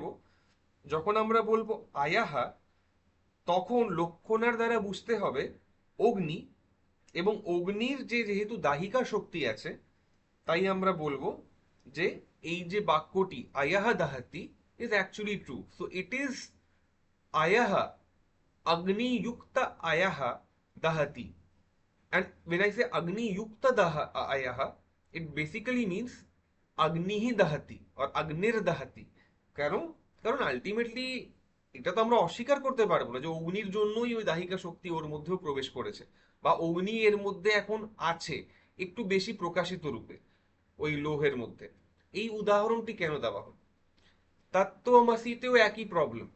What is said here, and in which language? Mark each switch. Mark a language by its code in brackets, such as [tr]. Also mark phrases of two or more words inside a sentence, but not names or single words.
[bn] যখন আমরা বলবো আয়াহা, তখন লক্ষণার দ্বারা বুঝতে হবে অগ্নি, এবং অগ্নির যে যেহেতু দাহিকা শক্তি আছে, তাই আমরা বলবো যে এই যে বাক্যটি [sa] আয়াহা দাহাতি [en] is actually true. so it is ayaha, [sa] अग्नि युक्त अयः दहति। [en] And when I say [sa] अग्नि युक्त अयः, [en] it basically means [sa] अग्निः दहति [en] or [sa] अग्निर् दहति। [bn] কারণ কারণ আলটিমেটলি এটা তো আমরা অস্বীকার করতে পারবো না যে অগ্নির জন্যই ওই দাহিকা শক্তি ওর মধ্যেও প্রবেশ করেছে, বা অগ্নি এর মধ্যে এখন আছে একটু বেশি প্রকাশিত রূপে ওই লোহের মধ্যে। এই উদাহরণটি কেন দেওয়া হলো? তত্ত্বমসিতেও একই প্রবলেম।